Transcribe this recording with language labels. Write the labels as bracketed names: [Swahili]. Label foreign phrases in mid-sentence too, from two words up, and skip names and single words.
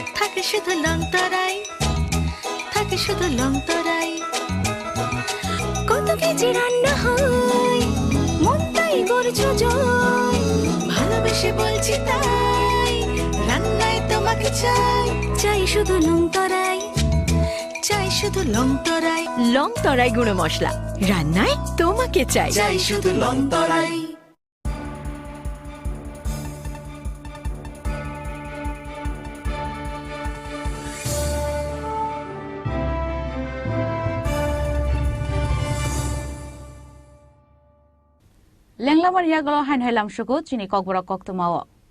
[Bangla] থাকে শুধু লং তরাই, থাকে শুধু লং তরাই, কত কেজি রান্না হয় মনটাই গড়ছো জয়। ভালোবেসে বলছি তাই, রান্নায় তোমাকে চাই, চাই শুধু লং তরাই, চাই শুধু লং তরাই। লং তরাই গুঁড়ো মশলা, রান্নায় তোমাকে চাই, চাই শুধু লং তরাই। [Kok Borok] Lenglaman yagulo hain helam shugo chini kokbora koktumawo.